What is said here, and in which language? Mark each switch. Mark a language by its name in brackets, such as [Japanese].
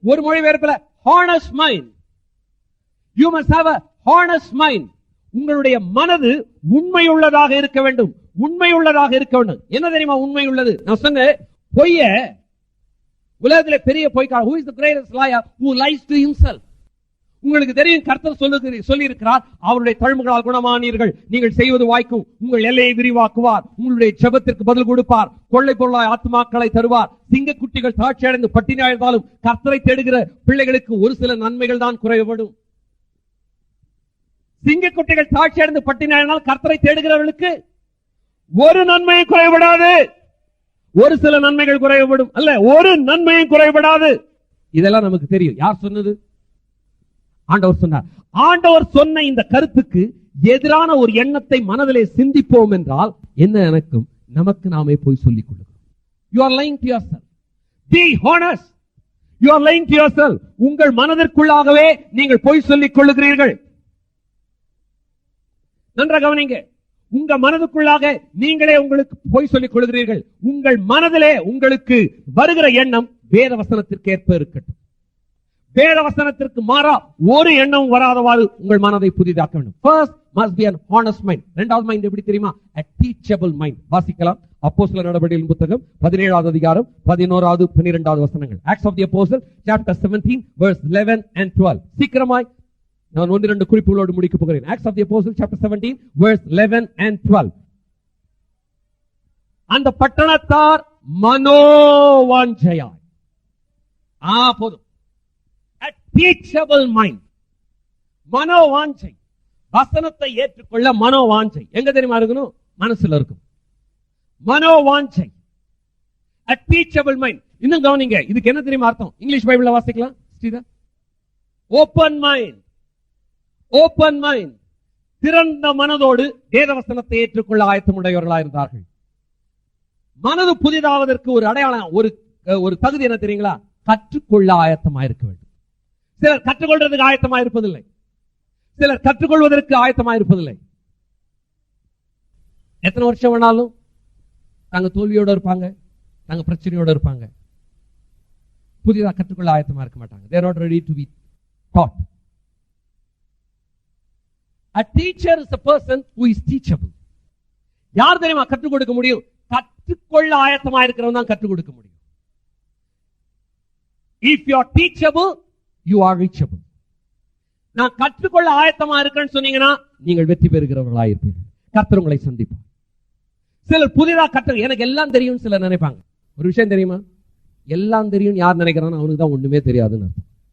[Tamil] ஒரு மொழிபெயர்ப்புல [English] honest mind. You must have a honest mind. [Tamil] உங்களுடைய மனது உண்மையுள்ளதாக இருக்க வேண்டும். உண்மையுள்ளதாக இருக்க வேண்டும். என்ன தெரியுமா உண்மை உள்ளது? நான் சொன்னேன், பொய்ய உலகத்திலே பெரிய பொய்க்காரன். [English] Who is the greatest liar? Who lies to himself. [Tamil] உங்களுக்கு தெரியும் கர்த்தர் சொல்லி இருக்கிறார், அவருடைய தழும்புகளால் குணமானீர்கள், நீங்கள் செய்வது வாய்க்கும், உங்கள் எல்லையை விரிவாக்குவார், உங்களுடைய ஜெபத்திற்கு பதில் கொடுப்பார், கொள்ளை பொருளாய் ஆத்மாக்களை தருவார். சிங்கக்குட்டிகள் தாட்சி அடைந்து பட்டினியாயிருந்தாலும் கர்த்தரை தேடுகிற பிள்ளைகளுக்கு ஒரு சில நன்மைகள் தான் குறைபடும். சிங்கக்குட்டிகள் தாட்சி அடைந்து பட்டினியாயிருந்தால் கர்த்தரை தேடுகிறவர்களுக்கு ஒரு நன்மையும் குறைபடாது. ஒரு சில நன்மைகள் குறைபடும் அல்ல, ஒரு நன்மையும் குறைபடாது. இதெல்லாம் நமக்கு தெரியும். யார் சொன்னது? ஆண்டவர் சொன்னார். ஆண்டவர் சொன்ன இந்த கருத்துக்கு எதிரான ஒரு எண்ணத்தை மனதிலே சிந்திப்போம் என்றால் என்ன எனக்கும் நமக்கு நாமே போய் சொல்லிக் கொள்ளுகிறோம். [English] You are lying to yourself. Be honest. You are lying to yourself. [Tamil] உங்கள் மனதிற்குள்ளாகவே நீங்கள் போய் சொல்லிக் கொள்ளுகிறீர்கள். நன்றாக கவனிங்க. உங்க மனதுக்குள்ளாக நீங்களே உங்களுக்கு போய் சொல்லிக் கொள்கிறீர்கள். உங்கள் மனதிலே உங்களுக்கு வருகிற எண்ணம் வேத வசனத்திற்கு ஏற்ப இருக்கட்டும். வேத வசனத்திற்கு மாறா ஒரு எண்ணம் வராதவாறு உங்கள் மனதை புதிதாக்க வேண்டும். [English] First must be an honest mind. [Tamil] இரண்டாவது மைண்ட் எப்படி தெரியுமா? [English] A teachable mind. [Tamil] வாசிக்கலாம். அப்போஸ்தலர் நடபடிகளின் புத்தகம் 17வது அதிகாரம் 11வது 12வது வசனங்கள். [English] Acts of the Apostles chapter 17 verse 11 and 12. [Tamil] சீக்கிரமாய் நான் 1-2 குறிப்புகளோடு முடிக்க போகிறேன். [English] Acts of the Apostles chapter 17 verse 11 and 12. [Tamil] அந்த பட்டணத்தார் மனோவாஞ்சையாய் போதும். [English] A teachable mind. [Tamil] மனோவாஞ்சை, வசனத்தை ஏற்றுக்கொள்ள மனோவாஞ்சை எங்க தெரியுமா இருக்கணும்? மனசுல இருக்கும். மனோவாஞ்சை, [English] a teachable mind. [Tamil] இன்னும் கவனிங்க, இதுக்கு என்ன தெரியுமா அர்த்தம்? இங்கிலீஷ் பைபிள்ல வாசிக்கலாம். Open mind. ஓபன் மைண்ட், திறந்த மனதோடு வேத வசனத்தை ஏற்றுக்கொள்ள ஆயத்தமுடையவர்களாக இருந்தார்கள். மனது புதிதாவதற்கு ஒரு அடையாளம், ஒரு தகுதி என்ன தெரியுங்களா? கற்றுக்கொள்ள ஆயத்தமாக இருக்க வேண்டும். சிலர் கற்றுக்கொள்றதுக்கு ஆயத்தமாக இருப்பதில்லை, சிலர் கற்றுக்கொள்வதற்கு ஆயத்தமாக இருப்பதில்லை. எத்தனை வருஷம் வேணாலும் தாங்க தோல்வியோட இருப்பாங்க, தாங்க பிரச்சனையோட இருப்பாங்க. புதிதாக கற்றுக்கொள்ள ஆயத்தமா இருக்க மாட்டாங்க. [English] They are not ready to be taught. A teacher is a person who is teachable. [Tamil] யார் தெரியுமா கற்றுக் கொடுக்க முடியும்? கற்றுக்கொள்ள ஆயத்தமா இருக்கிறவன் தான் கற்றுக் கொடுக்க முடியும். [English] If you are teachable, you are reachable. [Tamil] நான் கற்றுக்கொள்ள ஆயத்தமா இருக்கேன்னு சொன்னீங்கன்னா நீங்கள் வெற்றி பெறுகிறவர்களாக இருப்பீர்கள். கர்த்தர் உங்களை சந்திப்பார். சிலர் புதிதாக எனக்கு எல்லாம் தெரியும் சிலர் நினைப்பாங்க. ஒரு விஷயம் தெரியுமா? எல்லாம் தெரியும் யார் நினைக்கிறான்னு அவனுக்கு தான் ஒண்ணுமே தெரியாதுன்னு அர்த்தம்.